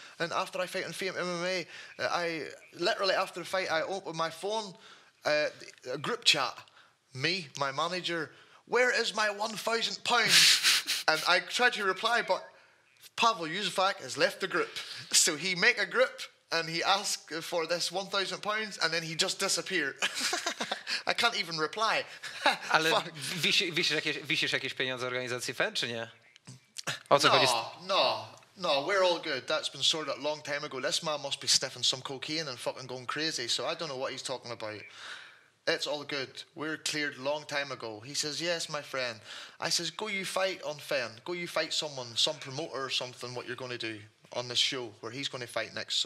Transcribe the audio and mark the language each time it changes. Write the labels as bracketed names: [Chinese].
[English] And after I fight on Fame MMA, after the fight, I open my phone, a group chat, me, my manager, where is my £1,000? And I tried to reply, but Pavel Jóźwiak has left the group. So he make a group and he asked for this £1,000 and then he just disappeared. I can't even reply. [Polish] Ale wisisz jakieś pieniądze organizacji FEN, czy nie? O co chodzi? [English] No, we're all good. That's been sorted a long time ago. This man must be sniffing some cocaine and fucking going crazy, so I don't know what he's talking about. It's all good. We're cleared long time ago. He says, yes, my friend. I says, go you fight on FEN. Go you fight someone, some promoter or something, what you're going to do on this show where he's going to fight next.